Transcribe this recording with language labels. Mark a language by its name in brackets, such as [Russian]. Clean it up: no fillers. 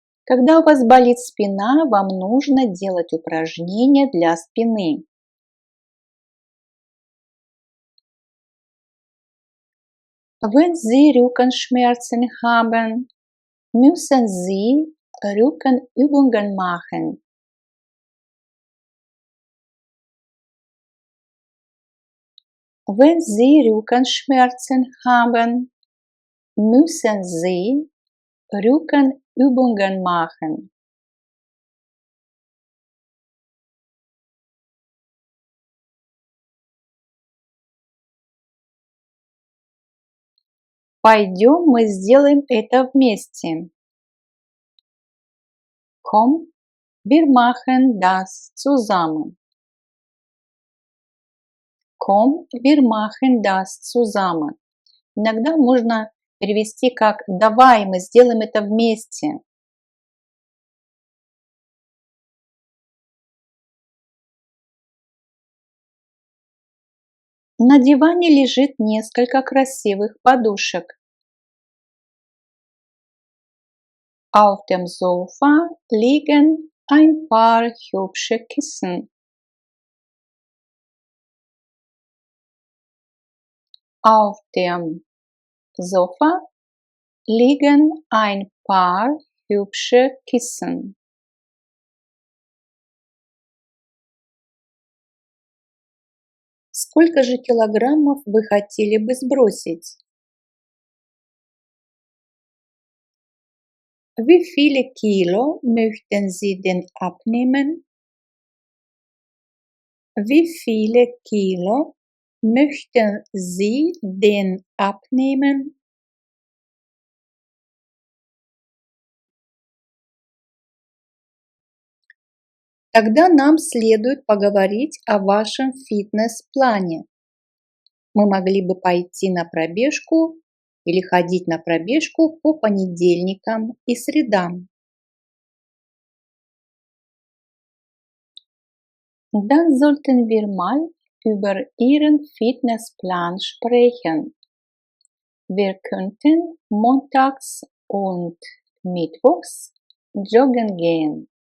[Russian] Когда у вас болит спина, вам нужно делать упражнения для спины. [German] Wenn Sie Rückenschmerzen haben, müssen Sie Rückenübungen machen. Wenn Sie Rückenschmerzen haben, müssen Sie Rückenübungen machen. [Russian] Пойдем, мы сделаем это вместе. [German] Komm, wir machen das zusammen. Komm, wir machen das zusammen. [Russian] Иногда можно перевести как «давай, мы сделаем это вместе». На диване лежит несколько красивых подушек. [German] Auf dem Sofa liegen ein paar hübsche Kissen. Auf dem Sofa liegen ein paar hübsche Kissen. [Russian] Сколько же килограммов вы хотели бы сбросить? [German] Wie viele Kilo möchten Sie denn abnehmen? Wie viele Kilo möchten Sie denn abnehmen? [Russian] Тогда нам следует поговорить о вашем фитнес-плане. Мы могли бы пойти на пробежку или ходить на пробежку по понедельникам и средам. [German] Dann sollten wir mal über Ihren Fitnessplan sprechen. Wir könnten montags und mittwochs joggen gehen.